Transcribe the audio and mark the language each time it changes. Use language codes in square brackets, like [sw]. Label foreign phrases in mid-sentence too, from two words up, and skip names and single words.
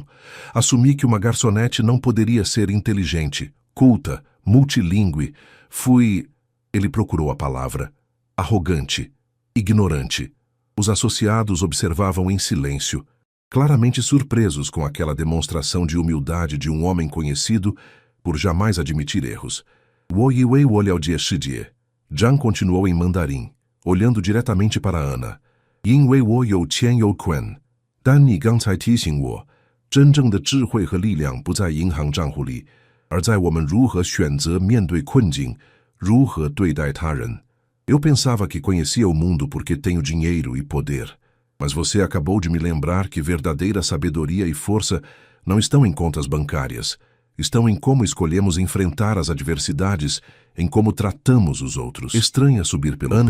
[pt] Assumi que uma garçonete não poderia ser inteligente, culta, multilingüe. Fui... Ele procurou a palavra. Arrogante. Ignorante. Os associados observavam em silêncio, claramente surpresos com aquela demonstração de humildade de um homem conhecido por jamais admitir erros. [zh] 我以为我了解世界. [pt] Zhang continuou em mandarim, olhando diretamente para Ana. [zh] 因为我有钱有权，但你刚才提醒我，真正的智慧和力量不在银行账户里，而在我们如何选择面对困境，如何对待他人。 [pt] Eu pensava que conhecia o mundo porque tenho dinheiro e poder, mas você acabou de me lembrar que verdadeira sabedoria e força não estão em contas bancárias, estão em como escolhemos enfrentar as adversidades, em como tratamos os outros. Estranha subir pelo peito.